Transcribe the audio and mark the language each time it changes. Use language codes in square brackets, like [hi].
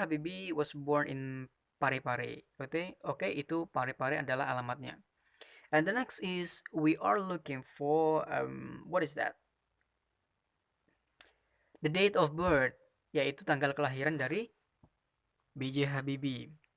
[en] Habibie was born in Parepare. [id] Oke, itu Parepare adalah alamatnya. [en] And the next is we are looking for what is that? The date of birth, [id] yaitu tanggal kelahiran dari B.J. Habibie.